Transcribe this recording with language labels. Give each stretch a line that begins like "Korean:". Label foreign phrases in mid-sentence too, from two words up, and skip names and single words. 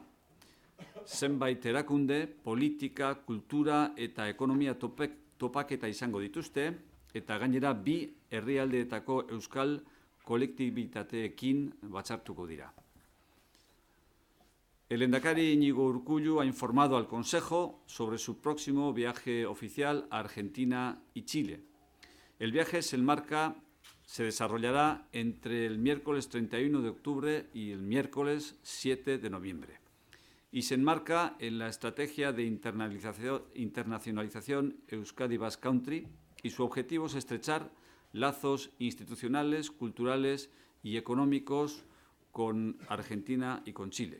Basque: Zenbait erakunde, politika, kultura eta ekonomia topaketa izango dituzte, eta gainera 2 herrialdeetako euskal kolektibitateekin batzartuko dira.
Spanish: El lehendakari Iñigo Urkullu ha informado al Consejo sobre su próximo viaje oficial a Argentina y Chile. El viaje se desarrollará entre el miércoles 31 de octubre y el miércoles 7 de noviembre. Y se enmarca en la estrategia de internacionalización Euskadi Basque Country y su objetivo es estrechar lazos institucionales, culturales y económicos con Argentina y con Chile.